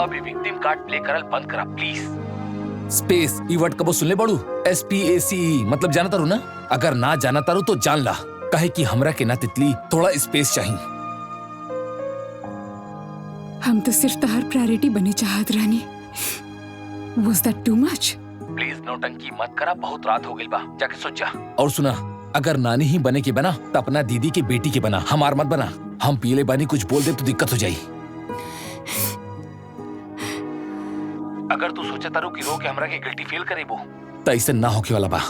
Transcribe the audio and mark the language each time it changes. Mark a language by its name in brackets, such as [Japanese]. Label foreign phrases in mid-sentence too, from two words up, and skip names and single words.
[Bhojpuri] अभी [English] victim card play [Bhojpuri] करल बंद करा प्लीज। स्पेस ई वर्ड कबो सुन ले बड़ू? SPACE मतलब जानता रू ना? अगर ना जानता रू तो जान ला, काहे कि हमरा के ना तितली थोड़ा स्पेस चाहिए। हम तो सिर्फ तहार प्रायोरिटी बने चाहत रहनी। [English] Was that too much? [Bhojpuri] प्लीज नौटंकी मत करा, बहुत रात हो गई बा, जाके सो जा। और सुना, अगर नानी ही बने के बना तो अपना दीदी की बेटी के बना, हमार मत बना। हम पीले बानी कुछ बोल दे तो दिक्कत हो जाई। अगर तू सोचा तारू कि रो के हमरा के [English] guilty feel [Bhojpuri] करेबो तो ऐसे ना होके वाला बा।